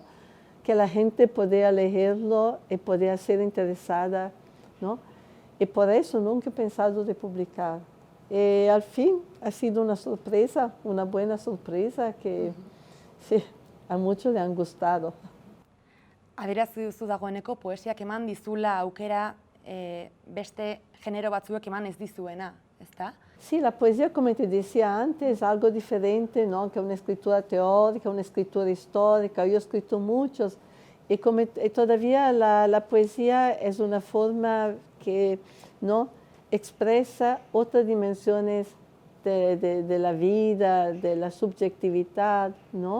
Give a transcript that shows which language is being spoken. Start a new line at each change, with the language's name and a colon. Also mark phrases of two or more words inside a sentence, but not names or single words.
Spanish: Que la gente podía leerlo y podía ser interesada, ¿no? Y por eso nunca he pensado de publicar. Y al fin ha sido una sorpresa, una buena sorpresa que sí, a muchos le han gustado.
Basque: Adierazi duzu dagoeneko poesiak eman dizula aukera beste genero batzuek eman ez dizuena, ezta?
Spanish: Sí, la poesía, como te decía antes, es algo diferente, ¿no? Que una escritura teórica, una escritura histórica. Yo he escrito muchos y todavía la poesía es una forma que, ¿no? expresa otras dimensiones de la vida, de la subjetividad, ¿no?